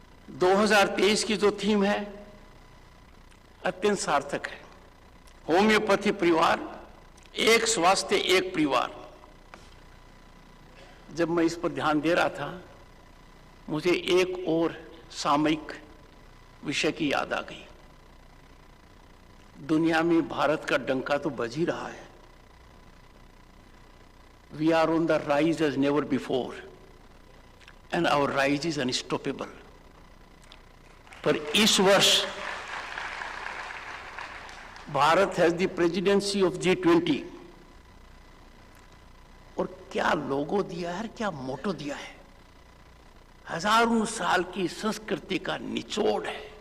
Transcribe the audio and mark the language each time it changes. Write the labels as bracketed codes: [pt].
[hi] 2023 की जो थीम है अत्यंत सार्थक है, होम्योपैथी परिवार, एक स्वास्थ्य एक परिवार। जब मैं इस पर ध्यान दे रहा था, मुझे एक और सामयिक विषय की याद आ गई। दुनिया में भारत का डंका तो बज ही रहा है। [en] We are on the rise as never before, and our rise is unstoppable. [hi] पर इस वर्ष Bharat [en] has the presidency of G20, [hi] और क्या लोगो दिया है, क्या मोटो दिया है, हजारों साल की संस्कृति का निचोड़ है।